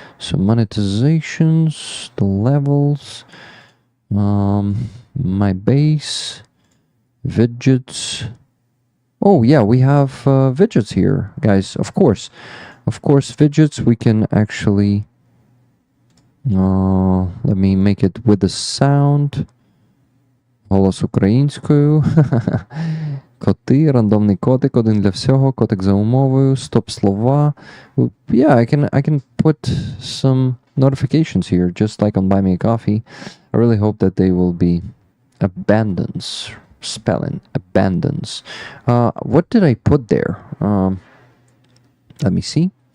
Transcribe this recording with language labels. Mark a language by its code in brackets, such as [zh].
[en] So monetizations, the levels, my base, widgets. Oh yeah, we have widgets here, guys. Of course, widgets. We can actually. Let me make it with the sound. [uk] Голос українською. Коти, рандомний котик, один для всього, котик за умовою, стоп слова. [en] Yeah, I can put some notifications here, just like on Buy Me a Coffee. I really hope that they will be abundance, spelling, abundance. What did I put there? Let me see.